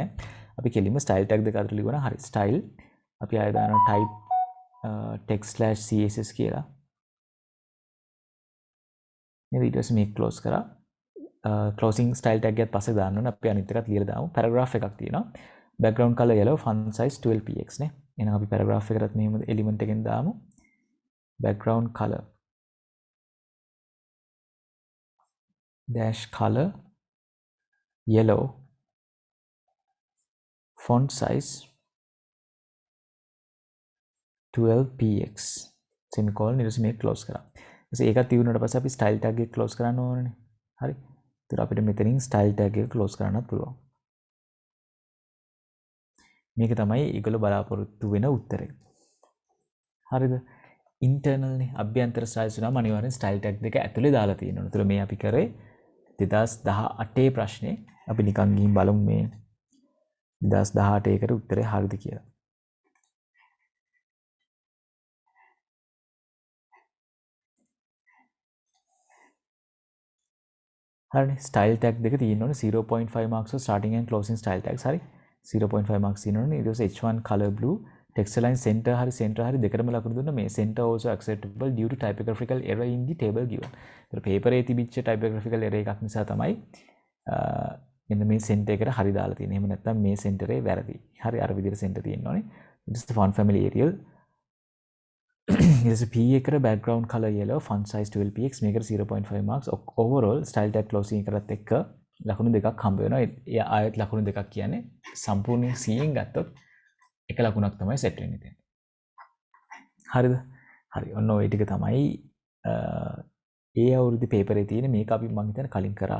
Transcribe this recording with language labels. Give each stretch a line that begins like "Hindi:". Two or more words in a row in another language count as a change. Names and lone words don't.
Sinhala: අපි කෙලින්ම
English: style tag
Sinhala: දෙක අතර ලියුවා. හරි. style අපි ආයෙ දානවා
English: type text/css
Sinhala: කියලා. නේද? ඊට පස්සේ මේක close කරා.
English: closing style tag
Sinhala: එකත් පස්සේ දාන්න ඕනේ. අපි අනිත් එකත් ලියලා දාමු. paragraph එකක් තියෙනවා.
English: background color yellow font size 12px නේ.
Sinhala: එහෙනම් අපි paragraph එකටත් මෙහෙම element එකෙන් දාමු.
English: background color dash color yellow font size 12px semicolon
Sinhala: ඊට පස්සේ මේක close කරා. ඊට ඒකත් තියුණාට පස්සේ අපි
English: style tag
Sinhala: එක close කරන්න ඕනනේ. හරි. ඒතර අපිට මෙතනින්
English: style tag
Sinhala: එක close කරන්නත් පුළුවන්. මේක තමයි ඒගොල්ලෝ බලාපොරොත්තු වෙන උත්තරේ. හරිද? internal නේ අභ්‍යන්තර styles නම් අනිවාර්යෙන්
English: style tag
Sinhala: දෙක ඇතුලේ දාලා තියෙනවා. ඒතර මේ අපි කරේ 2018 ප්‍රශ්නේ. අපි නිකන් ගිහින් බලමු මේ 2018 එකට උත්තරේ හරිද කියලා. හරි
English: style tag
Sinhala: දෙක තියෙනවනේ
English: 0.5 marks for starting and closing style tags
Sinhala: හරි
English: 0.5 marks
Sinhala: තියෙනවනේ ඊට පස්සේ
English: H1 color blue text align center
Sinhala: හරි දෙකටම ලකුණු දුන්නා මේ
English: center also acceptable due to typographical error in the table given.
Sinhala: ඒතර paper එකේ තිබිච්ච
English: typographical error
Sinhala: එකක් නිසා තමයි මෙන්න මේ center එකට හරි දාලා තියෙන්නේ. එහෙම නැත්නම් මේ center එක වැරදි. හරි අර විදිහට center තියෙනවනේ. ඊට පස්සේ
English: font family Arial here's a P
Sinhala: එකට
English: background color yellow font size 12px
Sinhala: මේකට
English: 0.5 marks overall style tag closing
Sinhala: කරත් එක්ක ලකුණු දෙකක් හම්බ වෙනවා. ඒ ආයෙත් ලකුණු දෙකක් කියන්නේ සම්පූර්ණයෙන් C එකෙන් ගත්තොත් එක ලකුණක් තමයි සෙට් වෙන්නේ දැන්. හරිද? හරි. ඔන්න ඔය ටික තමයි ඒ අවුරුද්දේ පේපර් එකේ තියෙන මේක අපි මම හිතන්නේ කලින් කරා.